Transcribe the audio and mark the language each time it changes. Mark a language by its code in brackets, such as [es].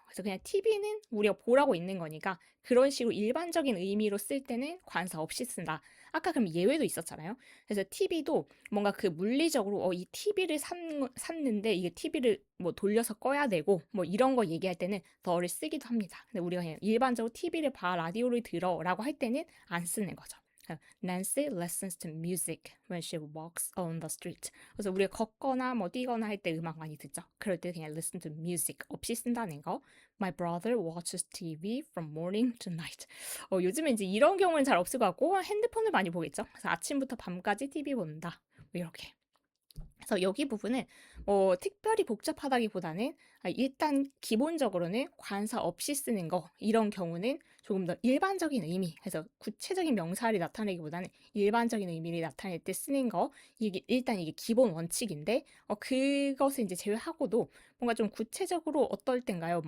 [ko] 그래서 그냥 TV는 우리가 보라고 있는 거니까 그런 식으로 일반적인 의미로 쓸 때는 관사 없이 쓴다. 아까 그럼 예외도 있었잖아요. 그래서 TV도 뭔가 그 물리적으로 이 TV를 샀는데 이게 TV를 뭐 돌려서 꺼야 되고 뭐 이런 거 얘기할 때는 the를 쓰기도 합니다. 근데 우리가 그냥 일반적으로 TV를 봐, 라디오를 들어라고 할 때는 안 쓰는 거죠. [en] Nancy listens to music when she walks on the street. [ko] 그래서 우리가 걷거나 뭐 뛰거나 할 때 음악 많이 듣죠. 그럴 때 그냥 [en] listen to music [ko] 없이 쓴다는 거. [en] My brother watches TV from morning to night. [ko] 요즘에 이제 이런 경우는 잘 없을 것 같고 핸드폰을 많이 보겠죠. 그래서 아침부터 밤까지 TV 본다. 뭐 이렇게. 그래서 여기 부분은 특별히 복잡하다기보다는 일단 기본적으로는 관사 없이 쓰는 거 이런 경우는 조금 더 일반적인 의미, 그래서 구체적인 명사를 나타내기보다는 일반적인 의미를 나타낼 때 쓰는 거 이게 일단 이게 기본 원칙인데 그것을 이제 제외하고도 뭔가 좀 구체적으로 어떨 땐가요?